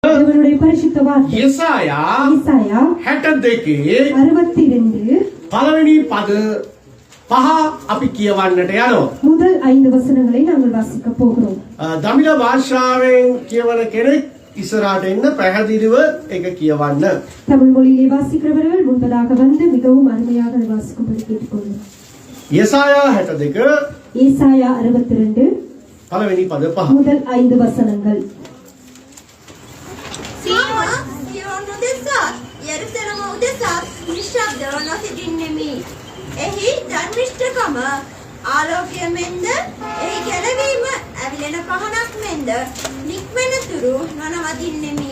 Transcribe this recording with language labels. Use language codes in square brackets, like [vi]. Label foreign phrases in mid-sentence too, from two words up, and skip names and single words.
[ta] தேவனுடைய பரிசுத்த வார்த்தை [si] යෙසායා 62 පළවෙනි පද 5 අපි කියවන්නට යනවා. [ta] முதல் 5 வசனங்களை நாங்கள் வாசிக்க போகிறோம். [si] දමිළ භාෂාවෙන් කියවන කෙනෙක් ඉස්සරහට එන්න පැහැදිලිව ඒක කියවන්න. [ta] தமிழ் மொழியிலே வாசிக்கிறவர்கள் முன்பதாக வந்து மிகவும் அருமையாக வாசிக்கும்படி கேட்டுக்கொள்கிறோம். [si] යෙසායා 62 [ta] ஏசாயா 62 [si] පළවෙනි පද 5. [ta] முதல் 5 வசனங்கள். [si] සියොන් උදෙසා යෙරුසලම උදෙසා නිශ්ශබ්දව නොසිටින්නෙමි. එහි ධර්මිෂ්ඨකම ආලෝකය මෙන්ද එහි ගැලවීම ඇවිලෙන පහනක් මෙන්ද නික්මෙනතුරු නොනවතින්නෙමි.